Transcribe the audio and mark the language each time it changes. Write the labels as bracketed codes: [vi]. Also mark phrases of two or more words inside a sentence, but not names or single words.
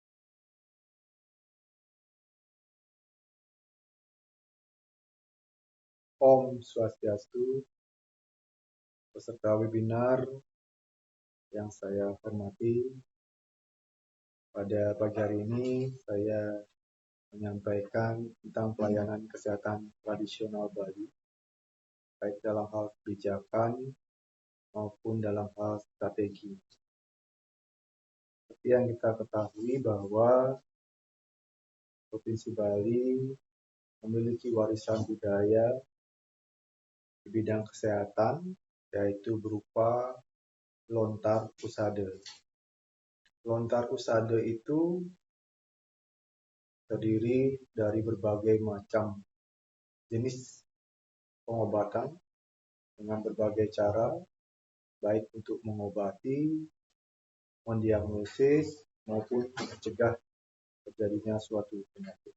[ban] Om Swastiastu, [id] peserta webinar yang saya hormati, pada pagi hari ini saya menyampaikan tentang pelayanan kesehatan tradisional Bali, baik dalam hal kebijakan maupun dalam hal strategi. Seperti yang kita ketahui bahwa Provinsi Bali memiliki warisan budaya di bidang kesehatan, yaitu berupa lontar usade. Lontar usade itu terdiri dari berbagai macam jenis pengobatan dengan berbagai cara, baik untuk mengobati, mendiagnosis, maupun mencegah terjadinya suatu penyakit.